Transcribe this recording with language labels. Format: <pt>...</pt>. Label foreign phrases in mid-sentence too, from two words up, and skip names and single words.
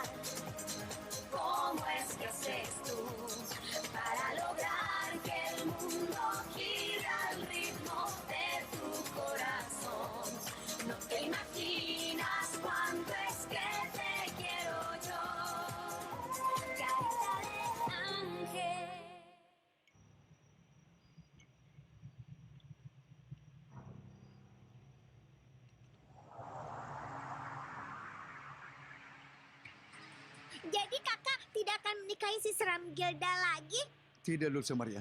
<es>¿Cómo es que haces tú para lograr que el mundo gire al ritmo de tu corazón? No te imaginas cuánto es que te quiero yo, carita de ángel.</es> <id>Jadi kakak tidak akan menikahi si seram Gilda lagi? Tidak, Dulce Maria.</id>